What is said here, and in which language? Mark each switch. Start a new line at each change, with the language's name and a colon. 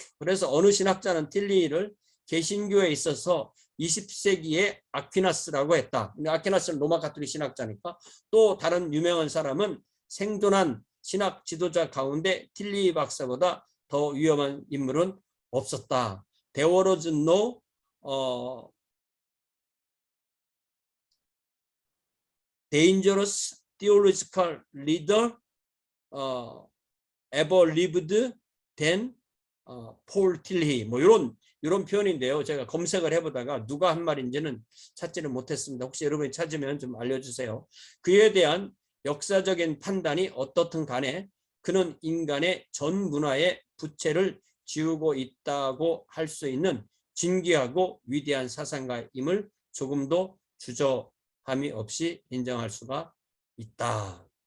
Korean: 그래서 어느 신학자는 틸리를 개신교에 있어서 20세기의 아퀴나스라고 했다. 아퀴나스는 로마 가톨릭 신학자니까. 또 다른 유명한 사람은 생존한 신학 지도자 가운데 틸리 박사보다 더 위험한 인물은 없었다.
English: There was no dangerous theological leader ever lived than Paul Tillich.
Korean: 뭐 이런 표현인데요. 제가 검색을 해보다가 누가 한 말인지는 찾지는 못했습니다. 혹시 여러분이 찾으면 좀 알려주세요. 그에 대한 역사적인 판단이 어떻든 간에 그는 인간의 전 문화의 부채를 지우고 있다고 할 수 있는 진귀하고 위대한 사상가임을 조금도 주저함이 없이 인정할 수가 있다.